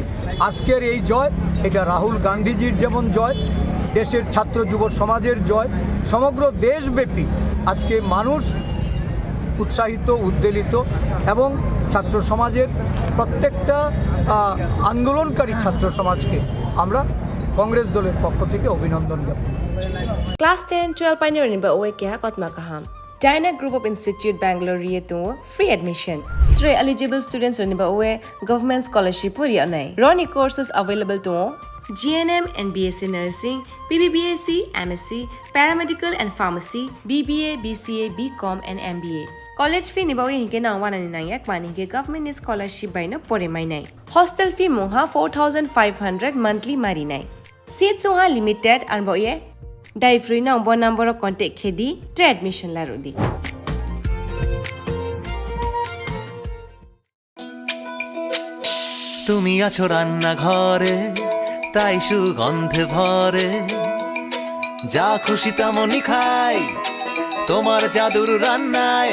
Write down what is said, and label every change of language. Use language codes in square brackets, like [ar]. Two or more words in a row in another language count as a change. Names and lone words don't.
[bn] আজকের এই জয়, এটা রাহুল গান্ধীজির যেমন জয়, দেশের ছাত্র যুব সমাজের জয়, সমগ্র দেশব্যাপী আজকে মানুষ উৎসাহিত, উদ্বেলিত এবং ছাত্র সমাজের প্রত্যেকটা আন্দোলনকারী ছাত্র সমাজকে আমরা কংগ্রেস দলের পক্ষ থেকে অভিনন্দন জ্ঞাপন করছি। [trp] Class 10-12 pioneering ba oe kya kotma kaham. Dyna Group of Institute Bangalore to [en] free admission. [trp] 3 eligible students on ba oe [en] government scholarship [trp] puri anai. [en] Roni courses available to GNM and BSc Nursing, BBBSc, MSc, Paramedical and Pharmacy, BBA, BCA, BCom and MBA. College fee [trp] nibawi hinke na 199 mani ke [en] government scholarship [trp] by na pore mai nai. [en] Hostel fee [trp] moha 4500 monthly mari nai. Seats soha limited and boye dai free na bo [en] number contact [trp] khedi to admission la rodi. [bn] তুমি আছো রান্না ঘরে, তাই সুগন্ধে ভরে, যা খুশি তেমনই খাই তোমার জাদুর রান্নায়।